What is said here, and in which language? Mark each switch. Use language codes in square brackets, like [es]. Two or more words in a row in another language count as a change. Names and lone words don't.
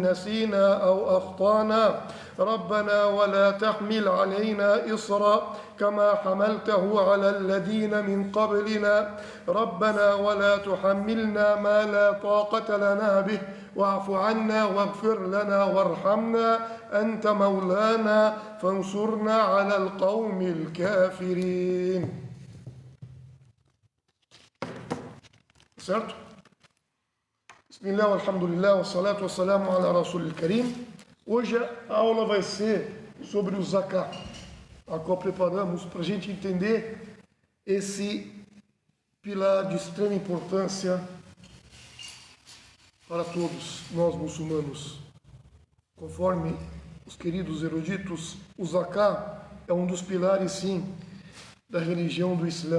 [ar] نسينا أو أخطأنا ربنا ولا تحمل علينا إصرا كما حملته على الذين من قبلنا ربنا ولا تحملنا ما لا طاقة لنا به واعف عنا واغفر لنا وارحمنا أنت مولانا فانصرنا على القوم الكافرين. [pt] Certo? [ar] بسم الله، الحمد لله، والصلاة والسلام على رسول الكريم. [pt] Hoje a aula vai ser sobre o zakat, a qual preparamos para a gente entender esse pilar de extrema importância para todos nós muçulmanos. Conforme os queridos eruditos, o zakat é um dos pilares, sim, da religião do Islã.